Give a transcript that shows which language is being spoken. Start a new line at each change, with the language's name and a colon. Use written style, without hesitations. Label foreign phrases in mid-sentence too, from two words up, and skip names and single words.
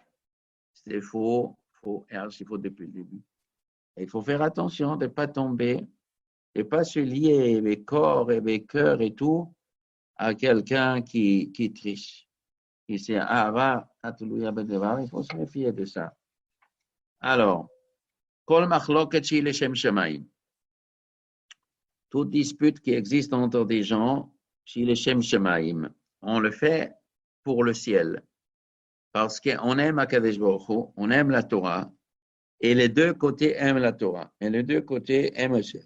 French: C'est faux, faux, et alors il faut depuis le début. Et il faut faire attention de ne pas tomber, de ne pas se lier avec corps et avec cœur et tout à quelqu'un qui triche. Et c'est Ahava, il faut se méfier de ça. Alors,
Hebrew: כל מחלוקת שהיא לשם שמים.
French: Toute dispute qui existe entre des gens,
Hebrew: שהיא לשם שמים,
French: on le fait pour le ciel. Parce qu'on aime Akadosh Baruch Hu, on aime la Torah, et les deux côtés aiment la Torah, et les deux côtés aiment Hashem.